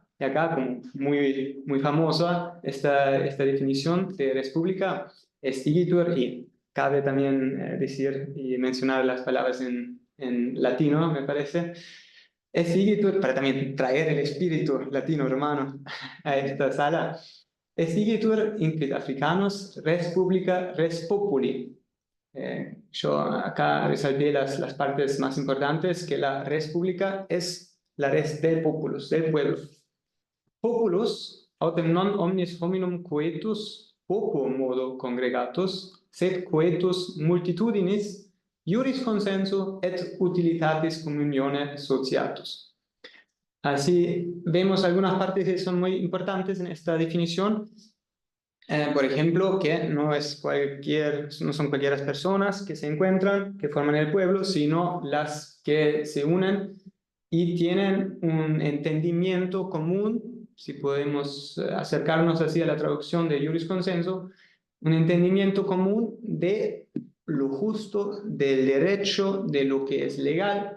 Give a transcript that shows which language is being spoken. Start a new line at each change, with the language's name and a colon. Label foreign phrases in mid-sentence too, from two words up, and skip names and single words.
Spanish: Y acá, como muy famosa, esta definición de República
Latin: es igitur,
Spanish: y cabe también decir y mencionar las palabras en latino, me parece.
Latin: Es igitur,
Spanish: para también traer el espíritu latino-romano a esta sala.
Latin: Es igitur inclit africanos res publica res populi.
Spanish: Yo acá resalté las partes más importantes, que la res pública es la res del populus, del pueblo.
Latin: Populus, autem non omnis hominum coetus poco modo congregatus, sed coetus multitudinis, iuris consenso et utilitatis communione sociatus.
Spanish: Así vemos algunas partes que son muy importantes en esta definición. Por ejemplo, que no son cualquiera personas que se encuentran, que forman el pueblo, sino las que se unen y tienen un entendimiento común, si podemos acercarnos así a la traducción de
Latin: Iuris Consenso,
Spanish: un entendimiento común de lo justo, del derecho, de lo que es legal.